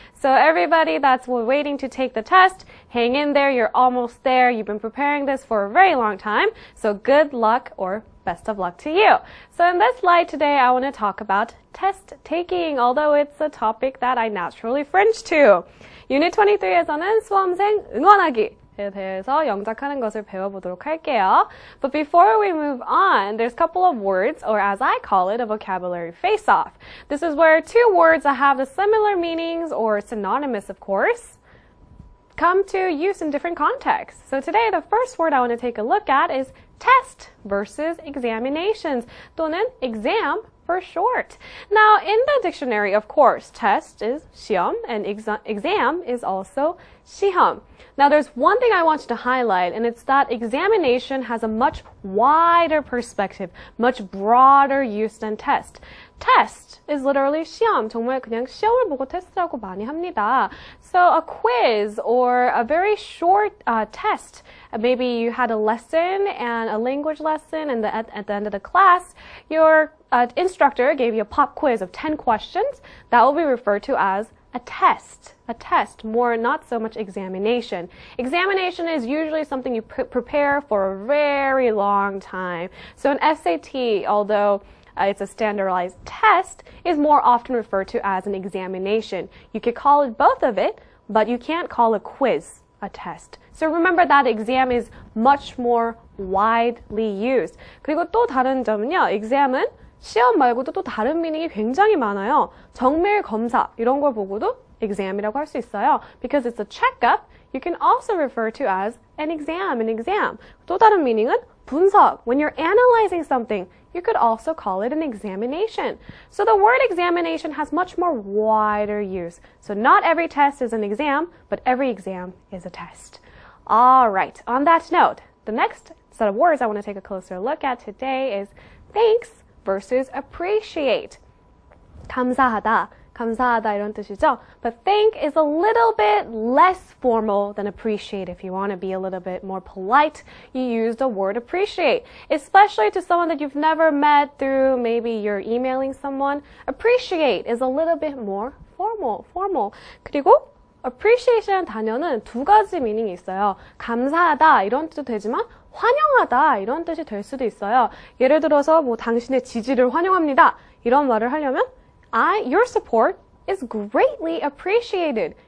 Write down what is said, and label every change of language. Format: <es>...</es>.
<en>So everybody that's waiting to take the test, hang in there, you're almost there. You've been preparing this for a very long time. So good luck or best of luck to you. So in this slide today, I want to talk about test taking, although it's a topic that I naturally fringe to.</en> <ko>Unit 23에서는 수험생 응원하기에 대해서 영작하는 것을 배워보도록 할게요.</ko> <en>But before we move on, there's a couple of words, or as I call it, a vocabulary face-off. This is where two words that have the similar meanings, or synonymous of course, come to use in different contexts. So today, the first word I want to take a look at is test versus examinations, 또는 exam for short. Now, in the dictionary, of course, test is 시험 and exam is also 시험. Now, there's one thing I want you to highlight, and it's that examination has a much wider perspective, much broader use than test. Test is literally 시험.</en> <ko>정말 그냥 시험을 보고 테스트라고 많이 합니다.</ko> <en>So a quiz or a very short test. Maybe you had a lesson and a language lesson, and at the end of the class, your instructor gave you a pop quiz of 10 questions. That will be referred to as a test. A test, more not so much examination. Examination is usually something you prepare for a very long time. So an SAT, although it's a standardized test, is more often referred to as an examination. You could call it both of it, but you can't call a quiz a test. So remember that exam is much more widely used.</en> <ko>그리고 또 다른 점은요, exam은 시험 말고도 또 다른 미닝이 굉장히 많아요. 정밀 검사 이런 걸 보고도 exam이라고 할 수 있어요.</ko> <en>Because it's a checkup, you can also refer to as an exam.</en> <ko>또 다른 미닝은 분석.</ko> <en>When you're analyzing something, you could also call it an examination. So the word examination has much more wider use. So not every test is an exam, but every exam is a test. All right, on that note, the next set of words I want to take a closer look at today is thanks versus appreciate.</en> <ko>감사하다. 감사하다 이런 뜻이죠.</ko> <en>But thank is a little bit less formal than appreciate. If you want to be a little bit more polite, you use the word appreciate. Especially to someone that you've never met through maybe you're emailing someone. Appreciate is a little bit more formal.</en> <ko>그리고 appreciation 단어는 두 가지 미닝이 있어요. 감사하다 이런 뜻도 되지만 환영하다 이런 뜻이 될 수도 있어요. 예를 들어서 뭐 당신의 지지를 환영합니다. 이런 말을 하려면</ko> <en>your support is greatly appreciated.</en>